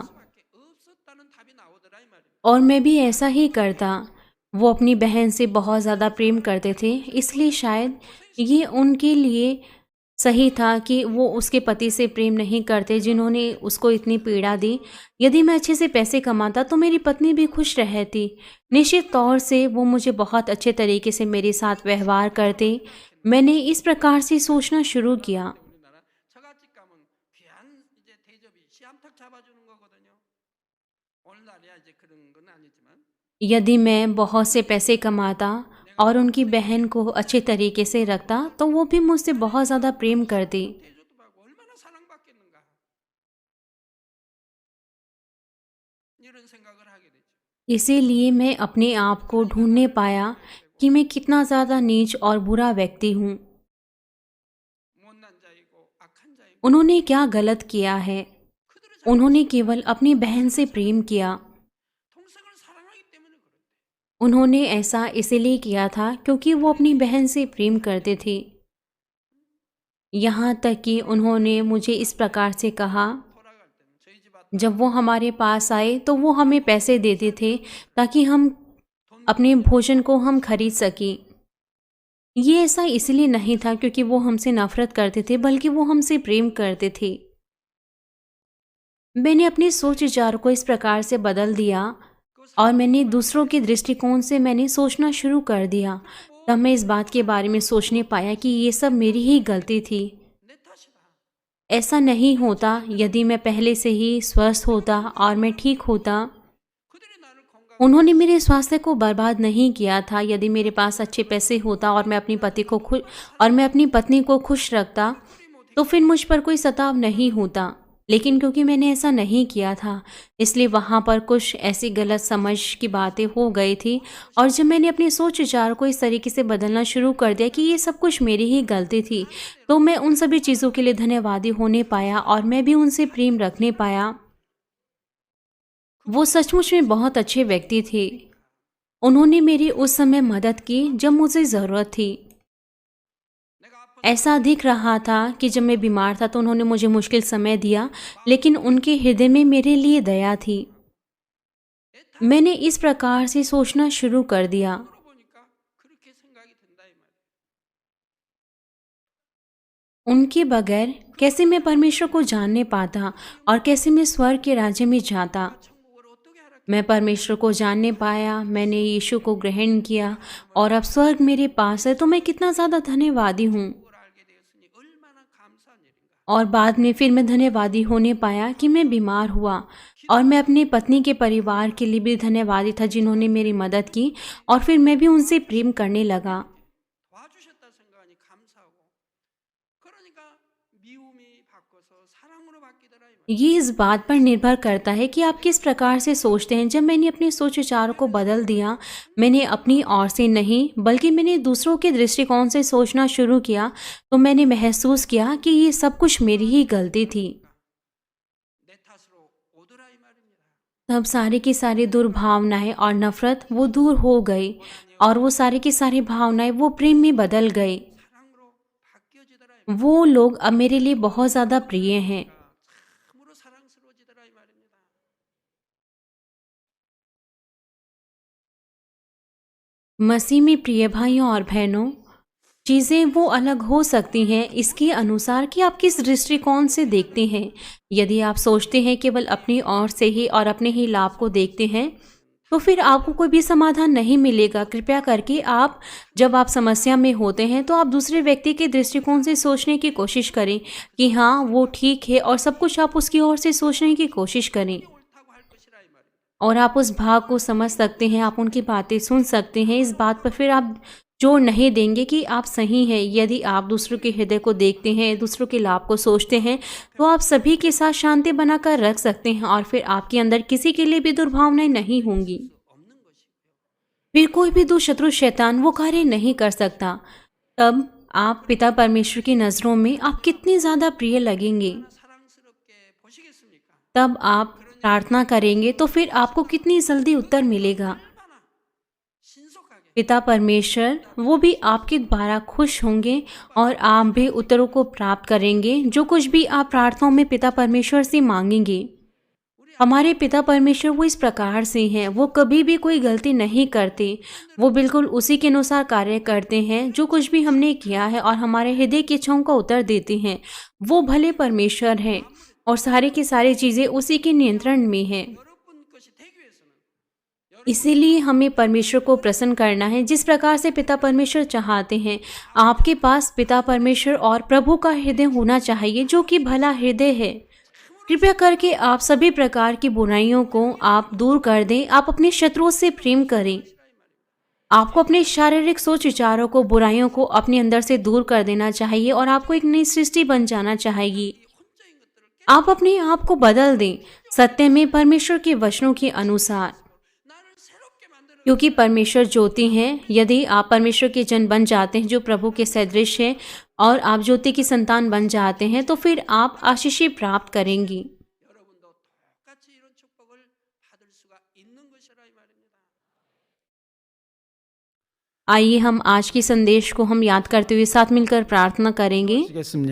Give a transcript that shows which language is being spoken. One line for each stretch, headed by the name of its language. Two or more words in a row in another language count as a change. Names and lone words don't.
Korean: 밖에 없었다는 답이 나오더라 이 말이에요.
Hindi: और मैं भी ऐसा ही करता। वो अपनी बहन से बहुत ज़्यादा प्रेम करते थे, इसलिए शायद ये उनके लिए सही था कि वो उसके पति से प्रेम नहीं करते जिन्होंने उसको इतनी पीड़ा दी। यदि मैं अच्छे से पैसे कमाता तो मेरी पत्नी भी खुश रहती। निश्चित तौर से वो मुझे बहुत अच्छे तरीके से मेरे साथ व्यवहार करते। मैंने इस प्रकार से सोचना शुरू किया।
Korean: 우리나라 처갓집 가면 귀한 이제 대접이 씨암탉 잡아주는 거거든요. 오늘날이야 이제 그런 건 아니지만
Hindi: यदि मैं बहुत से पैसे कमाता और उनकी बहन को अच्छे तरीके से रखता तो वो भी मुझसे बहुत ज़्यादा प्रेम करती।
Korean: 대접도 받고 얼마나 사랑받겠는가 이런 생각을 하게 되죠.
Hindi: इसीलिए मैं अपने आप को ढूंढने पाया कि मैं कितना ज़्यादा नीच और बुरा व्यक्ति हूँ।
Korean: 못난 자이고 악한 자이고
Hindi: उन्होंने क्या गलत किया है?
Korean: 그들을 잘
Hindi: उन्होंने केवल अपनी बहन से प्रेम किया।
Korean: 동생을 사랑하기 때문에 그런데
Hindi: उन्होंने ऐसा इसलिए किया था क्योंकि वो अपनी बहन से प्रेम करते थे। यहाँ तक कि उन्होंने मुझे इस प्रकार से कहा
Korean: 돌아갈 때는 저희 집 앞
Hindi: जब वो हमारे पास आए तो वो हमें पैसे देते थे ताकि हम अपने भोजन को हम खरीद सकें। ये ऐसा इसलिए नहीं था क्योंकि वो हमसे नफरत करते थे, बल्कि वो हमसे प्रेम करते थे। मैंने अपनी सोच विचार को इस प्रकार से बदल दिया और मैंने दूसरों के दृष्टिकोण से मैंने सोचना शुरू कर दिया। तब मैं इस बात के बारे में सोचने पाया कि ये सब मेरी ही गलती थी।
Korean: 내 탓이다.
Hindi: ऐसा नहीं होता यदि मैं पहले से ही स्वस्थ होता और मैं ठीक होता।
Korean: 그들이 나를 건강
Hindi: उन्होंने मेरे स्वास्थ्य को बर्बाद नहीं किया था। यदि मेरे पास अच्छे पैसे होता और मैं अपनी पत्नी को खुश रखता तो फिर मुझ पर कोई सताव नहीं होता। लेकिन क्योंकि मैंने ऐसा नहीं किया था, इसलिए वहाँ पर कुछ ऐसी गलत समझ की बातें हो गई थी। और जब मैंने अपनी सोच विचार को इस तरीके से बदलना शुरू कर दिया कि ये सब कुछ मेरी ही गलती थी, तो मैं उन सभी चीज़ों के लिए धन्यवादी होने पाया और मैं भी उनसे प्रेम रखने पाया। वो सचमुच में बहुत अच्छे व्यक्ति थे। उन्होंने मेरी उस समय मदद की जब मुझे ज़रूरत थी।
Korean: 내가 아파
Hindi: ऐसा दिख रहा था कि जब मैं बीमार था तो उन्होंने मुझे मुश्किल समय दिया, लेकिन उनके हृदय में मेरे लिए दया थी। मैंने इस प्रकार से सोचना शुरू कर दिया।
Korean: 물어보니까 그렇게 생각이 든다 이 말이에요.
Hindi: उनके बगैर कैसे मैं परमेश्वर को जानने पाता और कैसे मैं स्वर्ग के राज्य में जाता।
Korean: 천국을 어떻게 하라
Hindi: मैं परमेश्वर को जानने पाया, मैंने यीशु को ग्रहण किया और अब स्वर्ग मेरे पास है, तो मैं कितना ज़्यादा धन्यवादी हूँ।
Korean: 걸 알게 되었으니 얼마나 감사한 일인가.
Hindi: और बाद में फिर मैं धन्यवादी होने पाया कि मैं बीमार हुआ और मैं अपनी पत्नी के परिवार के लिए भी धन्यवादी था जिन्होंने मेरी मदद की और फिर मैं भी उनसे प्रेम करने लगा।
Korean: 도와주셨다 생각하니 감사하고 그러니까 미움이 바꿔서 사랑으로 바뀌더라 이 말이에요.
Hindi: ये इस बात पर निर्भर करता है कि आप किस प्रकार से सोचते हैं। जब मैंने अपने सोच विचारों को बदल दिया, मैंने अपनी ओर से नहीं बल्कि मैंने दूसरों के दृष्टिकोण से सोचना शुरू किया, तो मैंने महसूस किया कि ये सब कुछ मेरी ही गलती थी।
Korean: 내 탓으로 오더라 이 말입니다.
Hindi: तब सारी की सारी दुर्भावनाएं और नफरत वो दूर हो गई और वो सारी की सारी भावनाएं वो प्रेम में बदल गई।
Korean: 사랑으로 바뀌어지더라 이 말이에요.
Hindi: वो लोग अब मेरे लिए बहुत ज़्यादा प्रिय हैं।
Korean: 참으로 사랑스러워지더라 이 말입니다.
Hindi: मसीह में प्रिय भाइयों और बहनों, चीज़ें वो अलग हो सकती हैं इसके अनुसार कि आप किस दृष्टिकोण से देखते हैं। यदि आप सोचते हैं केवल अपनी ओर से ही और अपने ही लाभ को देखते हैं, तो फिर आपको कोई भी समाधान नहीं मिलेगा। कृपया करके जब आप समस्या में होते हैं तो आप दूसरे व्यक्ति के दृष्टिकोण से सोचने की कोशिश करें कि हाँ वो ठीक है, और सब कुछ आप उसकी ओर से सोचने की कोशिश करें
Korean: 옳다고 할 것이라 이 말이에요.
Hindi: और आप उस भाग को समझ सकते हैं, आप उनकी बातें सुन सकते हैं। इस बात पर फिर आप जोर नहीं देंगे कि आप सही हैं। यदि आप दूसरों के हृदय को देखते हैं, दूसरों के लाभ को सोचते हैं, तो आप सभी के साथ शांति बनाकर रख सकते हैं और फिर आपके अंदर किसी के लिए भी दुर्भावनाएं नहीं होंगी।
Korean: 없는 것이고요.
Hindi: फिर कोई भी दुष्शत्रु शैतान वो कार्य नहीं कर सकता। तब आप पिता परमेश्वर की नज़रों में आप कितनी ज़्यादा प्रिय लगेंगे।
Korean: 사랑스럽게 보시겠습니까?
Hindi: तब आप प्रार्थना करेंगे तो फिर आपको कितनी जल्दी उत्तर मिलेगा।
Korean: 얼마나 신속하게
Hindi: पिता परमेश्वर वो भी आपके द्वारा खुश होंगे और आप भी उत्तरों को प्राप्त करेंगे जो कुछ भी आप प्रार्थनाओं में पिता परमेश्वर से मांगेंगे। हमारे पिता परमेश्वर वो इस प्रकार से हैं, वो कभी भी कोई गलती नहीं करते। वो बिल्कुल उसी के अनुसार कार्य करते हैं जो कुछ भी हमने किया है और हमारे हृदय की इच्छाओं का उत्तर देते हैं। वो भले परमेश्वर हैं और सारी की सारी चीज़ें उसी के नियंत्रण में हैं।
Korean: 여러분 것이 되기 위해서는
Hindi: इसीलिए हमें परमेश्वर को प्रसन्न करना है जिस प्रकार से पिता परमेश्वर चाहते हैं। आपके पास पिता परमेश्वर और प्रभु का हृदय होना चाहिए जो कि भला हृदय है। कृपया करके आप सभी प्रकार की बुराइयों को आप दूर कर दें। आप अपने शत्रुओं से प्रेम करें। आपको अपने शारीरिक सोच विचारों को, बुराइयों को अपने अंदर से दूर कर देना चाहिए और आपको एक नई सृष्टि बन जाना चाहिए।
Korean: 혼자인 것들을
Hindi: आप अपने आप को बदल दें सत्य में परमेश्वर के वचनों के अनुसार,
Korean: 나를 새롭게 만드는
Hindi: क्योंकि परमेश्वर ज्योति हैं। यदि आप परमेश्वर के जन बन जाते हैं जो प्रभु के सदृश है और आप ज्योति की संतान बन जाते हैं, तो फिर आप आशीष प्राप्त करेंगी।
Korean: 여러분도 똑같이 이런 축복을 받을 수가 있는 것이라 이 말입니다.
Hindi: आइए हम आज के संदेश को हम याद करते हुए साथ मिलकर प्रार्थना करेंगे।